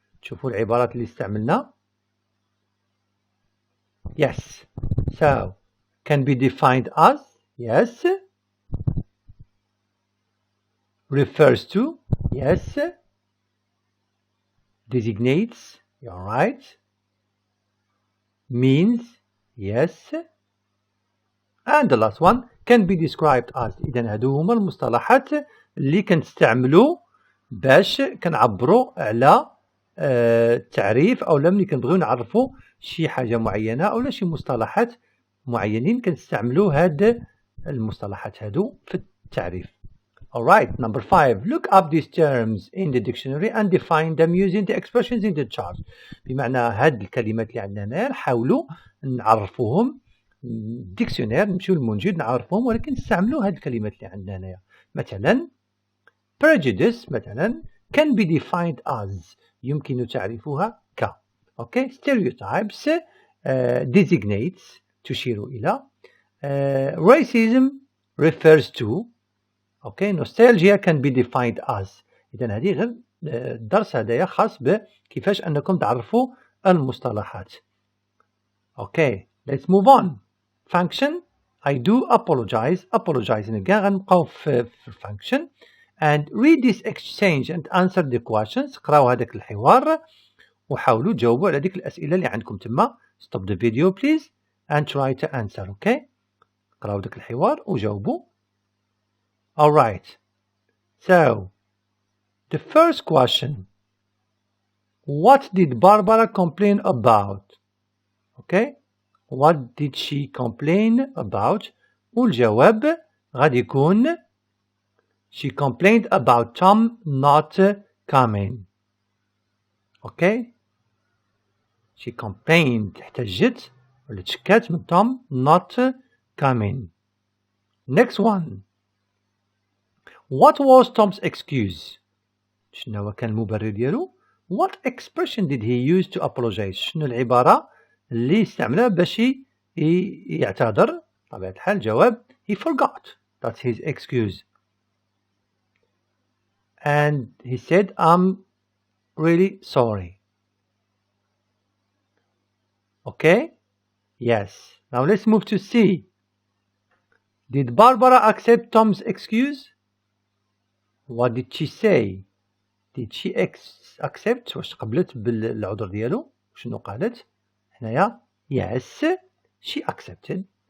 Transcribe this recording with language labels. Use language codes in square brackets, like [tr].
[ar] تشوفوا العبارات اللي استعملنا. [en] Yes, so can be defined as, yes, refers to, yes, designates, you're right, means, yes, and the last one can be described as. [ar] إذن هادو هما المصطلحات اللي كنستعملوا باش كنعبروا على التعريف أو ملي كنبغيو نعرفوا شي حاجة معينة أو شي مصطلحات معينين كنستعملوا هاد المصطلحات هادو في التعريف. [en] Alright, number 5. Look up these terms in the dictionary and define them using the expressions in the chart. [ar] بمعنى هاد الكلمات اللي عندنا هنا نحاولوا نعرفوهم ديكسيونير، نمشيو للمنجد نعرفوهم، ولكن نستعملوا هاد الكلمات اللي عندنا هنايا. [en] مثلا prejudice مثلا can be defined as، [ar] يمكن تعريفها ك. [en] Okay, stereotypes designates [ar] تشير إلى. [en] Racism refers to. Okay, nostalgia can be defined as. [ar] إذا هذه غير الدرس هذايا خاص بكيفاش أنكم تعرفوا المصطلحات. [en] Okay, let's move on. Function. I do apologize. Apologize. [ar] غنبقاو في function. [en] And read this exchange and answer the questions. [ar] قراو هذاك الحوار وحاولوا تجاوبوا على ديك الأسئلة اللي عندكم تما. [en] Stop the video please and try to answer. Okay. [ar] قراو داك الحوار وجاوبوا. [en] Alright. So, the first question. What did Barbara complain about? Okay. What did she complain about? [ar] والجواب غادي يكون [en] she complained about Tom not coming. Okay. She complained [ar] احتجت ولا تشكات من [en] Tom not coming. Next one. What was Tom's excuse? [ar] شنو كان المبرر ديالو؟ [en] What expression did he use to apologize? [ar] شنو العبارة اللي استعملها باش يعتذر؟ طبيعة الحال الجواب [en] he forgot. That's his excuse. And he said I'm really sorry. Okay? Yes. Now let's move to C. Did Barbara accept Tom's excuse? What did she say? Did she accept? [ar] واش قبلت بالعذر ديالو؟ شنو قالت؟ هنايا [en] yes, she accepted.